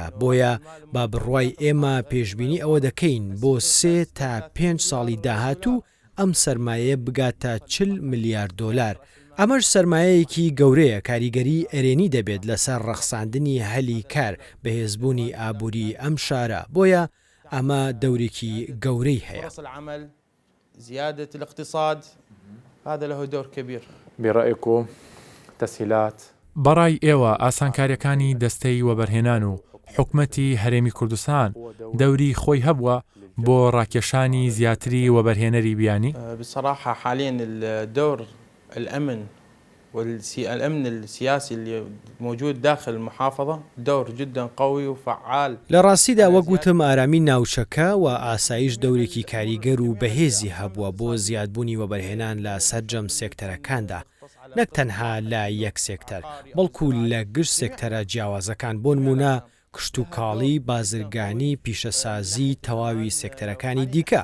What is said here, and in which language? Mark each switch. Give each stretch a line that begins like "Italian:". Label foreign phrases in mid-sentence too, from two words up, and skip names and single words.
Central Kurdish: بۆیە با بڕوای ئێمە پێشبینی ئەوە دەکەین بۆ 3 تا 5 ساڵی داهاتوو ئەم سەرمایە بگاتە 40 ملیار دۆلار. ئەمەش سەرمایەیەکی گەورەیە کاریگەری ئەرێنی دەبێت لەسەر ڕەخساندنی هەلی کار بەهێزبوونی ئابووری ئەم شارە. بۆیە ئەمە دەورێکی گەورەی هەیە.
Arabic: زيادة الاقتصاد هذا له دور كبير. برأيكم تسهيلات
Central Kurdish: بەڕای ئێوە ئاسانکاریەکانی دەستەی وەبەرهێنان و حکومەتی هەرێمی کوردستان دەوری خۆی هەبووە بۆ ڕاکێشانی زیاتری وەبەرهێنەری بیانی؟
Arabic: بصراحة حاليا الدور الأمن والأمن السياسي اللي موجود داخل المحافظة دور جدا قوي وفعال.
Central Kurdish: لە ڕاستیدا وەگوتم ئارامی ناوچەکە و ئاسایش دەورێکی کاریگەر و بەهێزی هەبووە بۆ زیادبوونی وەبەرهێنان لە سەرجەم سێکتەرەکاندا. نەک تەنها لە یەک سێکتەر بەڵکو لە گشت سێکتەرە جیاوازەکان بۆ نمونە کشت و کاڵی، بازرگانی، پیشەسازی، تەواوی سێکتەرەکانی دیکە.